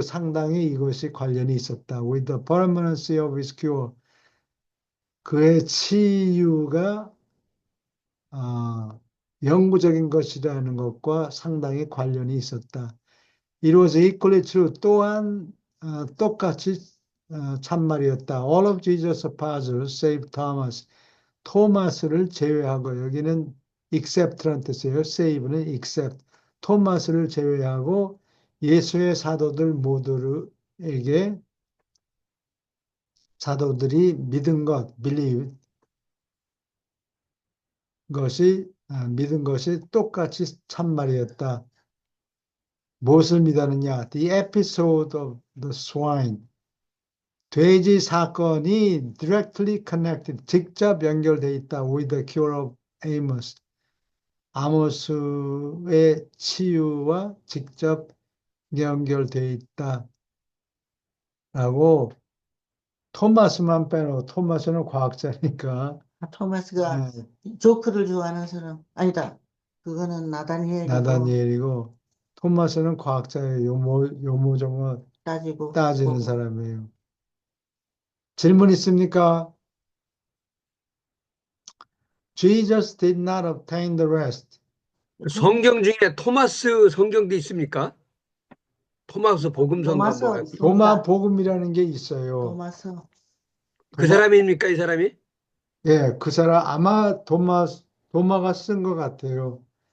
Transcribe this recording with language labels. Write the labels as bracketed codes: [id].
[ko] 상당히 이것이 관련이 있었다. [en] With the permanency of his cure. [ko] 그의 치유가 영구적인 것이라는 것과 상당히 관련이 있었다. [en] It was equally true. [ko] 또한 똑같이 참말이었다. [en] All of Jesus' apostles save Thomas. [ko] 토마스를 제외하고 여기는 except란 뜻이에요. save는 except. 토마스를 제외하고 예수의 사도들 모두에게 사도들이 믿은 것, believe 믿은 것이 똑같이 참말이었다. 무엇을 믿었느냐? [en] The episode of the swine. [ko] 돼지 사건이 [en] directly connected, [ko] 직접 연결돼 있다. [en] with the cure of Amos. [ko] 아모스의 치유와 직접 연결돼 있다. 라고 토마스만 빼놓고, 토마스는 과학자니까, 토마스가 네, 조크를 좋아하는 사람 아니다. 그거는 나다니엘이고 나다니엘이고, 토마스는 과학자예요. 요모조모 따지고 따지는 보고. 사람이에요. 질문 있습니까? [en] Jesus did not obtain the rest. [ko] 성경 중에 토마스 성경도 있습니까? 토마스 복음서인가 토마스 뭐가. 없습니다. 도마 복음이라는 게 있어요. 토마스 그 사람입니까, 이 사람이? 예, 그 사람 아마 도마가 쓴 것 같아요.